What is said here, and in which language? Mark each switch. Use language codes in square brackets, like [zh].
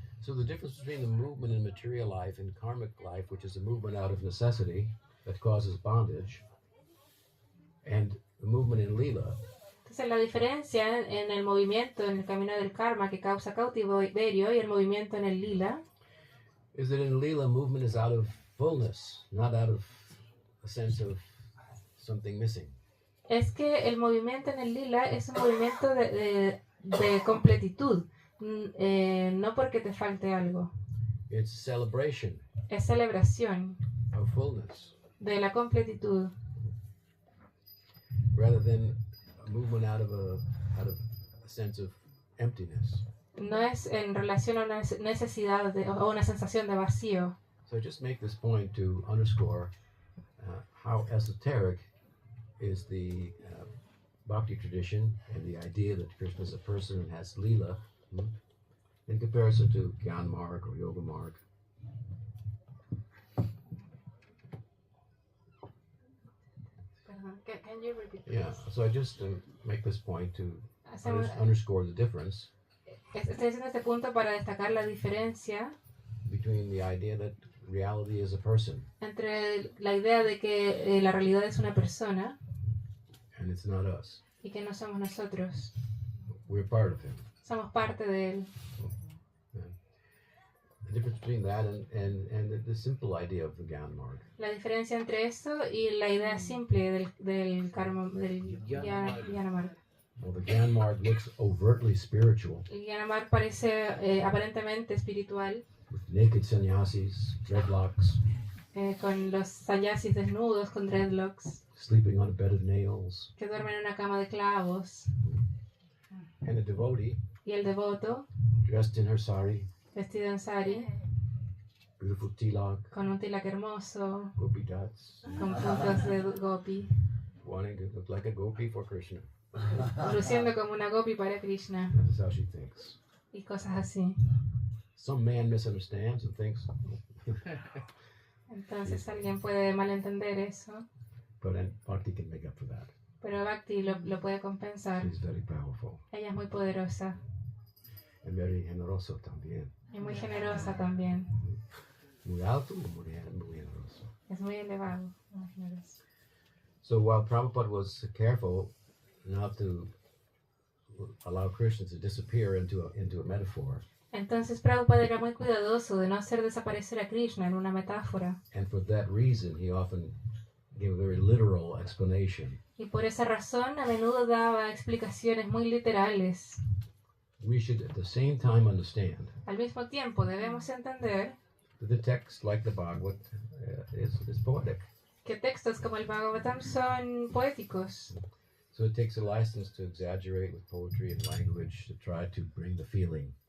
[en] So the difference between the movement in material life and karmic life, which is a movement out of necessity that causes bondage, and the movement in lila, [es] Entonces la diferencia en el movimiento, en el camino del karma que causa cautiverio y el movimiento en el lila, [en] is that in lila, movement is out of fullness, not out of a sense of something missing. [es] es que el movimiento en el lila es un movimiento de completitud, no porque te falte algo. [en] It's celebration [es] Es celebración [en] of fullness, [es] de la completitud, [en] rather than a movement out of a sense of emptiness. [es] no es en relación a una necesidad o una sensación de vacío. [en] So I just make this point to underscore how esoteric is the bhakti tradition and the idea that Krishna is a person and has lila in comparison to Gyan Marg or Yoga Marg. Can you repeat, please? Yeah, so I just make this point to [es] Hacemos- [en] underscore the difference [es] Estoy haciendo este punto para destacar la diferencia [en] between the idea that reality is a person [es] entre la idea de que la realidad es una persona [en] and it's not us. [es] y que no somos nosotros. [en] We're part of him. [es] Somos parte de él. [en] The difference between that and the simple idea of the Gyan Marg. [es] La diferencia entre eso y la idea simple del karma, del Gyanamar. [en] Well, the Gyan Marg looks overtly spiritual, [es] El Gyanamar parece aparentemente espiritual, [en] with naked sannyasis, dreadlocks, [es] con los sannyasis desnudos, con dreadlocks, [en] sleeping on a bed of nails, [es] que duermen en una cama de clavos. [en] and a devotee [es] Y el devoto, [en] dressed in her sari, [es] vestido en sari, [en] beautiful tilak, [es] con un tilak hermoso, [en] gopi dots, [es] con puntos de gopi, [en] wanting to look like a gopi for Krishna. [es] luciendo como una gopi para Krishna, [en] That is how she thinks. [es] y cosas así. [en] Some man misunderstands and thinks, [es] Entonces alguien puede malentender eso, [en] but then Bhakti can make up for that. [es] pero Bhakti lo puede compensar. [en] She's very powerful [es] Ella es muy poderosa [en] and very [es] generoso también. y muy generosa también. Muy alto, muy generoso. Es muy elevado, muy generoso. [en] So while Prabhupada was careful not to allow Krishna to disappear into a metaphor. [es] Entonces Prabhupada era muy cuidadoso de no hacer desaparecer a Krishna en una metáfora. [en] And for that reason, he often gave a very literal explanation. [es] Y por esa razón a menudo daba explicaciones muy literales. [en] We should at the same time understand [es] Al mismo tiempo debemos entender [en] that the text, like the Bhagavad, is poetic. [es] que textos como el Bhagavatam son poéticos. [en] So it takes a license to exaggerate with poetry and language to try to bring the feeling.